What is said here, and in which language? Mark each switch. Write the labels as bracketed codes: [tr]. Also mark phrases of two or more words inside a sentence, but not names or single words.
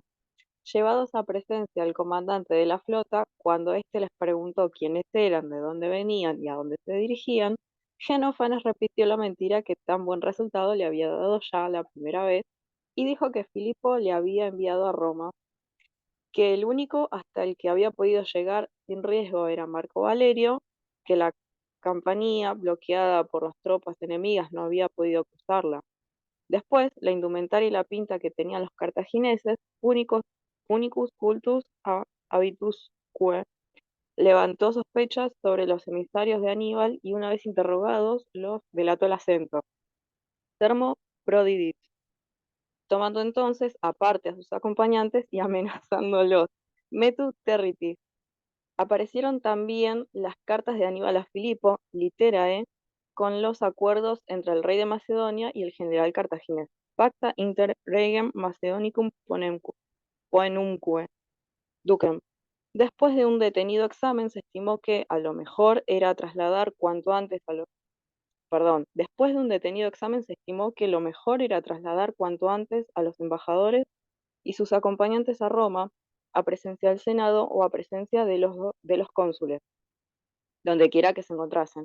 [es] Llevados a presencia al comandante de la flota, cuando éste les preguntó quiénes eran, de dónde venían y a dónde se dirigían, Genófanes repitió la mentira que tan buen resultado le había dado ya la primera vez y dijo que Filipo le había enviado a Roma, que el único hasta el que había podido llegar sin riesgo era Marco Valerio, que la campanía, bloqueada por las tropas enemigas, no había podido cruzarla. Después, la indumentaria y la pinta que tenían los cartagineses, [la] unicus cultus habitusque, [es] levantó sospechas sobre los emisarios de Aníbal y una vez interrogados, los delató el acento. [la] Termo prodidit, [es] tomando entonces aparte a sus acompañantes y amenazándolos. [la] Metu territis. [es] Aparecieron también las cartas de Aníbal a Filipo, literae, con los acuerdos entre el rey de Macedonia y el general cartaginés. [la] Pacta inter regem Macedonicum poenumque ducem. [es] Después de un detenido examen, se estimó que a lo mejor era trasladar cuanto antes a los... Perdón, después de un detenido examen se estimó que lo mejor era trasladar cuanto antes a los embajadores y sus acompañantes a Roma, a presencia del Senado o a presencia de los cónsules, donde quiera que se encontrasen.